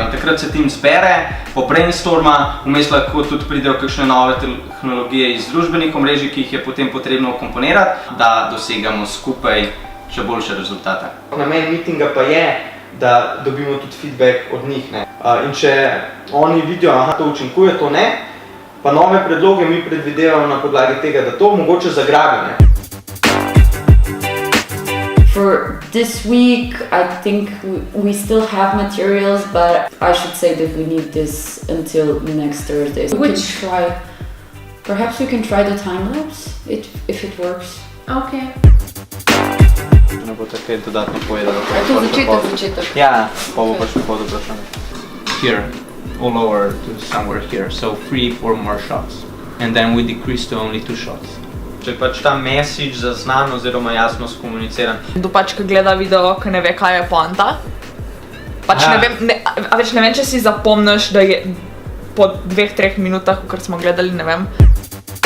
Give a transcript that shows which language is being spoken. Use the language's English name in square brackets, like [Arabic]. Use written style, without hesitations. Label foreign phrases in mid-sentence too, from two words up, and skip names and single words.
[Slovenian] In takrat se tim zbere, pobrainstorma, vmes lahko tudi pridejo kakšne nove tehnologije iz družbenih omrežij, ki jih je potem potrebno komponirati, da dosegamo skupaj še boljše rezultate. Namen meetinga pa je, da dobimo tudi feedback od njih. In če oni vidijo, aha, to učinkuje, to ne, pa nove predloge mi predvidevamo na podlagi tega, da to mogoče zagrabi. [English] For this week, I think we still have materials, but I should say that we need this until next Thursday. Perhaps we can try the time lapse, if it works. Okay. [Slovenian] Ne bo tako dodatno povedalo. To začetek. Ja, pa bo pač pod vprašanje. [English] Here, all over to somewhere here, so 3-4 more shots. And then we decrease to only 2 shots. [Slovenian] Če pač ta message zaznan oziroma jasno skomuniciran. Kdo pač, ki gleda video, ki ne ve, kaj je poanta. Pač ne vem, če si zapomniš, da je po 2-3 minutah, ko smo gledali, ne vem.